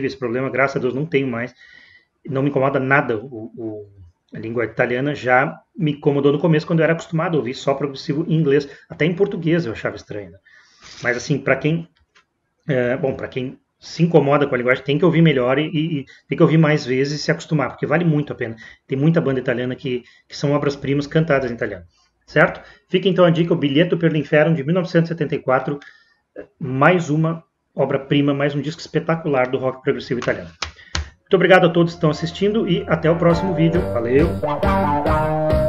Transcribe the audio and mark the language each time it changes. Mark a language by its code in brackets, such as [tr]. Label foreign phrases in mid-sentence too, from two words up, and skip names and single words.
[pt] Esse problema, graças a Deus, não tenho mais. Não me incomoda nada a língua italiana, já me incomodou no começo quando eu era acostumado a ouvir só progressivo em inglês, até em português eu achava estranho. Né? Mas assim, para quem se incomoda com a linguagem, tem que ouvir melhor e tem que ouvir mais vezes e se acostumar, porque vale muito a pena. Tem muita banda italiana que são obras-primas cantadas em italiano, certo? Fica então a dica, o Biglietto per l'Inferno, de 1974, mais uma obra-prima, mais um disco espetacular do rock progressivo italiano. Muito obrigado a todos que estão assistindo e até o próximo vídeo. Valeu!